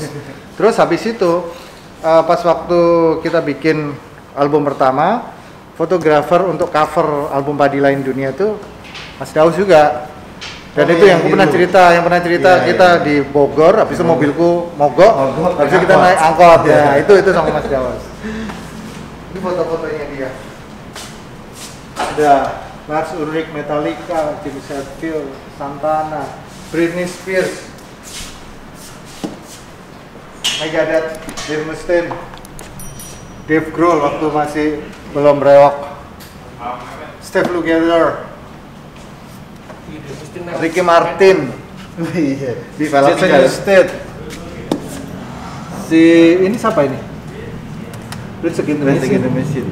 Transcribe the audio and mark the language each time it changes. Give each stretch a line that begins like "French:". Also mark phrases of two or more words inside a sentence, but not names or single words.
Indonesian: Terus habis itu pas waktu kita bikin album pertama, fotografer untuk cover album Padi Lain Dunia itu Mas Daus juga. Dan itu yang aku pernah cerita, kita di Bogor, habis itu mobilku mogok, habis itu kita naik angkot. Ya, itu sama Mas Daus. Ini foto-fotonya dia. Ada Lars Ulrich, Metallica, James Hetfield, Santana, Britney Spears, Megadeth, Dave Mustaine, Dave Grohl waktu masih belum brewok, Steve Lukather, Ricky Martin, Jason Newsted. Si ini siapa ini? Rage Against the Machine.